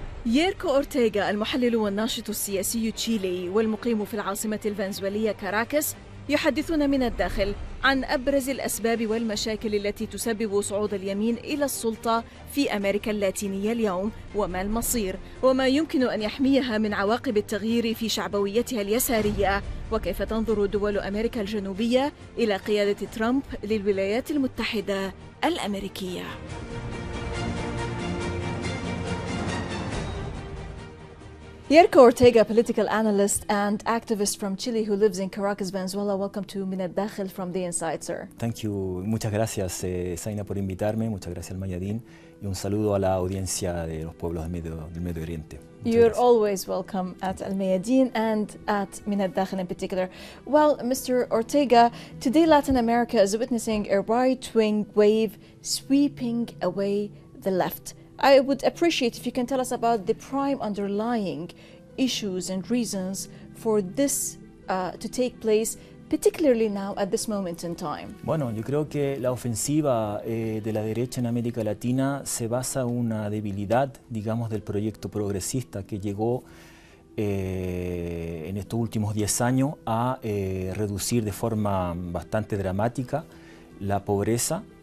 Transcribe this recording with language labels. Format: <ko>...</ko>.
<ar>ييركو أورتيغا المحلل والناشط السياسي تشيلي والمقيم في العاصمة الفنزويلية كاراكاس يحدثون من الداخل عن أبرز الأسباب والمشاكل التي تسبب صعود اليمين إلى السلطة في أمريكا اللاتينية اليوم، وما المصير وما يمكن أن يحميها من عواقب التغيير في شعبويتها اليسارية، وكيف تنظر دول أمريكا الجنوبية إلى قيادة ترامب للولايات المتحدة الأمريكية.</ar> <en>Yerko Ortega, political analyst and activist from Chile who lives in Caracas, Venezuela. Welcome to Min al-Dakhil from the Inside, sir. Thank you.</en> <es>Muchas gracias, Zaina, por invitarme. Muchas gracias al Mayadín. Y un saludo a la audiencia de los pueblos del Medio Oriente.</es> <en>You're always welcome at Al Mayadeen and at Min al-Dakhil in particular. Well, Mr. Ortega, today Latin America is witnessing a right-wing wave sweeping away the left. I would appreciate if you can tell us about the prime underlying issues and reasons for this to take place, particularly now at this moment in time.</en> <es>Bueno, yo creo que la ofensiva de la derecha en América Latina se basa en una debilidad, digamos, del proyecto progresista que llegó en estos últimos 10 años a reducir de forma bastante dramática la pobreza.</es>